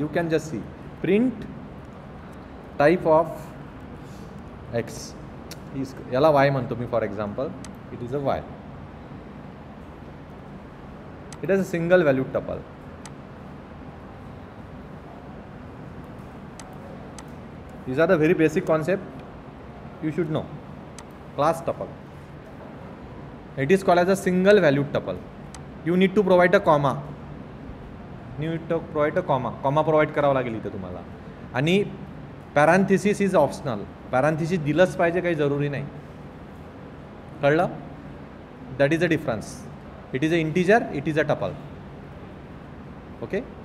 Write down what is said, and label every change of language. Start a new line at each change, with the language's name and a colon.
English: You can just see print type of x.
Marathi: याला Y म्हणतो मी
English: For example. It is a y. It is a single valued tuple. These are the very basic concept you should know. Class tuple. It is called as a single valued tuple. You need to provide a comma. You need to provide a comma.
Marathi: Comma provide करावा लागेल इथे तुम्हाला. आणि
English: Parenthesis is optional.
Marathi: पॅरांथिसिस दिलंच पाहिजे, काही जरुरी नाही.
English: कळलं? That is a difference. It is a integer, it is a tuple. Okay.